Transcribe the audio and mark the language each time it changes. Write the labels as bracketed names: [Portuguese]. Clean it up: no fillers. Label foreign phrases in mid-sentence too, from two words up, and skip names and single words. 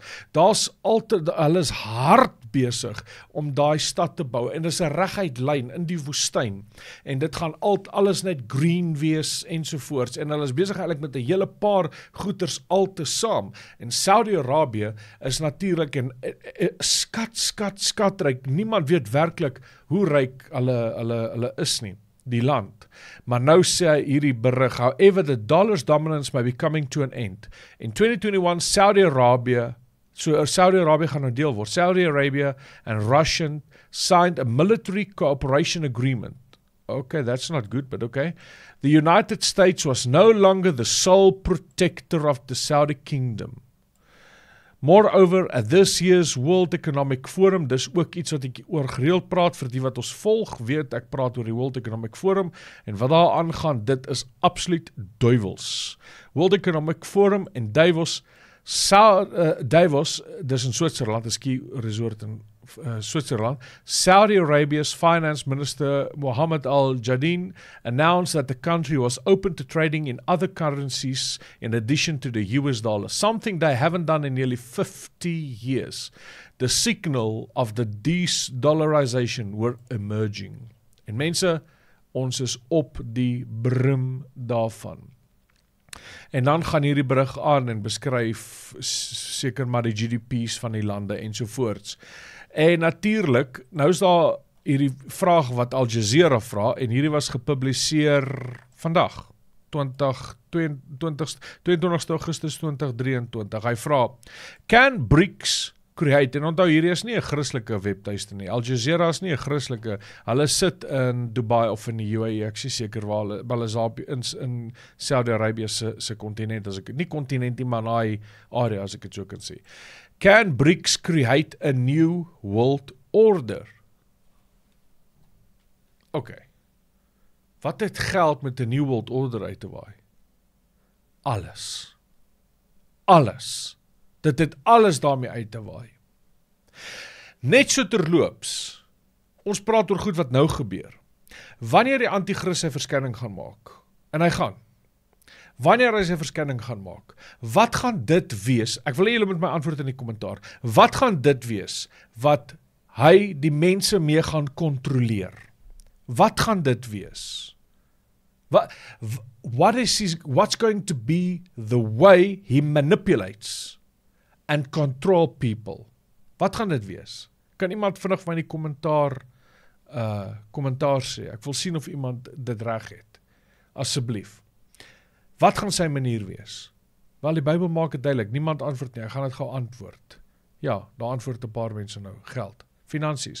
[Afrikaans] Hulle is hard besig om daai stad te bou, en dit is 'n reguit lyn in die woestyn, en dit gaan alles net green wees, ensovoorts, en hulle is besig eintlik met 'n hele paar goeders saam, en Saudi-Arabië is natuurlik en skatryk, niemand weet werklik hoe ryk hulle is nie, die land. Maar nou sê hierdie berig, [English] however the dollar's dominance may be coming to an end. [Afrikaans] In 2021, Saudi-Arabia gaan nou deel word. [English] Saudi Arabia and Russia signed a military cooperation agreement. Okay, that's not good, but okay. The United States was no longer the sole protector of the Saudi kingdom. Moreover, at this year's World Economic Forum, [Afrikaans] dis ook iets wat ek oor gereeld praat, vir die wat ons volg, weet ek praat oor die World Economic Forum, en wat daar aangaan, dit is absoluut duivels. World Economic Forum in Davos, dis in Switserland, 'n [English] ski resort in Switzerland. Saudi Arabia's finance minister Mohammed Al-Jadeen announced that the country was open to trading in other currencies in addition to the US dollar, something they haven't done in nearly 50 years. The signal of the de-dollarization were emerging. [Afrikaans] En mense, ons is op die brim daarvan. En dan gaan hierdie berig aan en beskryf seker maar die GDP's van die lande ensovoorts. En natuurlik, nou is daar hierdie vraag wat Al Jazeera vra, en hierdie was gepubliseer vandag, 22 Augustus 2023. Hy vra, [English] can BRICS create, [Afrikaans] en onthou hierdie is nie 'n Christelike webtuiste nie, Al Jazeera is nie 'n Christelike, hulle sit in Dubai of in die UAE, ek is seker waar hulle is in Saudi-Arabië se kontinent, as ek nie kontinent nie, maar daai area, as ek dit so kan sê. [English] Can BRICS create a new world order? [Afrikaans] Okay. Wat het geld met 'n [English] new world order [Afrikaans] uit te waai? Alles. Dit het alles daarmee uit te waai. Net so terloops, ons praat oor goed wat nou gebeur. Wanneer die anti-kris sy verskyning gaan maak, en hy gaan, wanneer hy sy verskyning gaan maak, wat gaan dit wees, ek wil hê julle moet my antwoord in die kommentaar, wat gaan dit wees, wat hy die mense mee gaan kontroleer? Wat gaan dit wees? [English] What's going to be the way he manipulates and control people? [Afrikaans] Wat gaan dit wees? Kan iemand vinnig van die kommentaar sê? Ek wil sien of iemand dit reg het. Asseblief. Wat gaan sy manier wees? Wel, die Bybel maak dit duidelik, niemand antwoord nie, ek gaan dit gou antwoord. Ja, daar antwoord 'n paar mense nou, geld, finansies.